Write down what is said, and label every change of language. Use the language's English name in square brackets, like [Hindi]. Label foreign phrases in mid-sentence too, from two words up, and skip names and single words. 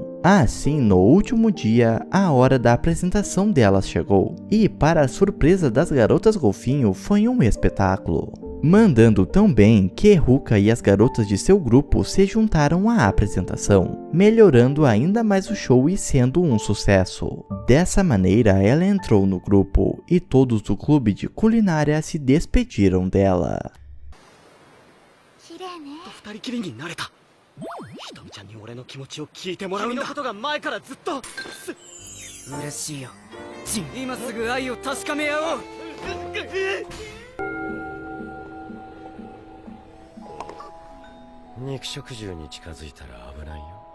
[Portuguese] Assim, no último dia, a hora da apresentação delas chegou, e para a surpresa das garotas golfinho, foi um espetáculo, mandando tão bem que Ruka e as garotas de seu grupo se juntaram à apresentação, melhorando ainda mais o show e sendo um sucesso. Dessa maneira, ela entrou no grupo e todos do clube de culinária se despediram dela. [Japanese] 2 人きりになれた。ひとみちゃんに俺の気持ちを聞いてもらうんだ。君のことが前からずっと嬉しいよ。ジン、今すぐ愛を確かめ合おう。肉食獣に近づいたら危ないよ。